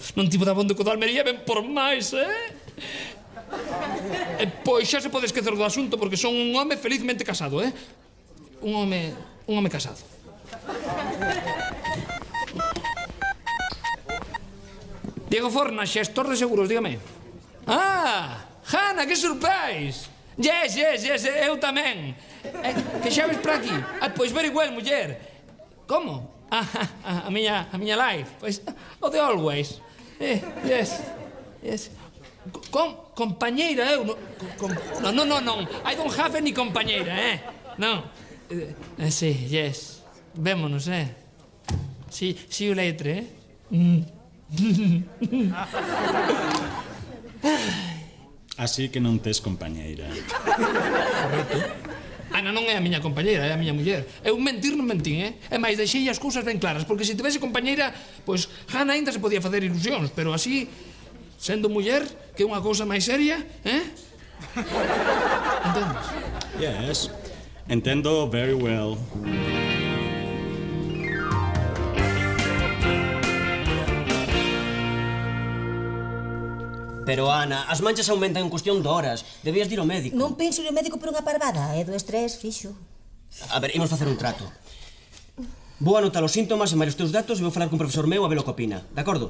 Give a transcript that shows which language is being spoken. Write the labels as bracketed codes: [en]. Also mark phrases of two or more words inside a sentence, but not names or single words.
[gl] Non tivo dabondo co da Almería, ven por máis, Pois xa se pode esquecer do asunto porque son un home felizmente casado, Un home casado. Diego Forna, xestor de seguros, dígame. Hannah, que surprise! Yes, eu tamén. Que xa ves por aquí? Pois [en] very well, [gl] muller. Como? A miña life. Pois, o de [en] always. Yes. [gl] Compañeira, eu... Non. [en] I don't have any compañeira, [gl] Non. Sí, [en] yes. [gl] Vémonos, [en] See you later, [gl] Así que non tes compañeira. Correcto. Ana non é a miña compañeira, é a miña muller. Eu mentir non mentín, E máis deixei as cousas ben claras, porque se tivese compañeira, pois Hannah ainda se podía facer ilusións, pero así, sendo muller, que é unha cousa máis seria, Entendes? Yes, entendo [en] very well. [gl] Pero, Ana, as manchas aumentan en cuestión de horas. Debías de ir ao médico. Non penso ir ao médico por unha parvada, do estrés, fixo. A ver, imos facer un trato. Vou anotar os síntomas e máis os teus datos e vou falar cun profesor meu a ver o que opina, de acordo?